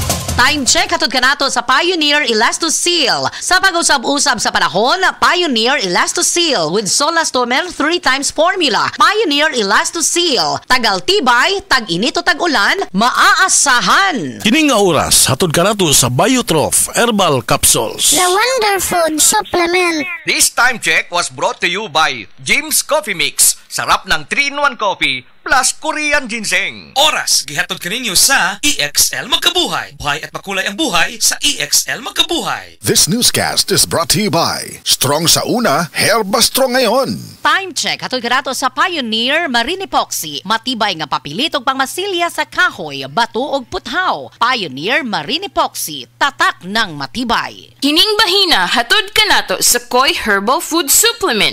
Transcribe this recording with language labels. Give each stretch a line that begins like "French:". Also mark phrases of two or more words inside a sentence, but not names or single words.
English: Time check
Cebuano: hatod kanato sa Pioneer Elastoseal. Sa pag-usab-usab sa panahon, Pioneer Elastoseal with Solastomer
English: 3 times formula.
Cebuano: Pioneer Elastoseal.
Filipino: Tagal-tibay, tag-init o tag-ulan, maaasahan.
Cebuano: Kining nga oras hatod kanato sa Biotrof Herbal Capsules.
English: The Wonder Food Supplement. This time check was brought to you by James Coffee Mix.
Filipino: Sarap ng
English: 3-in-1 coffee plus Korean ginseng.
Cebuano: Oras, gihatod kaninyo sa EXL Magkabuhay.
Filipino: Buhay at makulay ang buhay sa EXL Magkabuhay.
English: This newscast is brought to you by Strong sa una, Herba Strong ngayon. Time check
Cebuano: hatod kanato sa Pioneer Marine Epoxy. Matibay nga papilit ug pangmasilya sa kahoy, bato ug puthaw.
Filipino: Pioneer Marine Epoxy, tatak ng matibay.
Cebuano: Kining bahina hatod kanato sa Koi Herbal Food Supplement.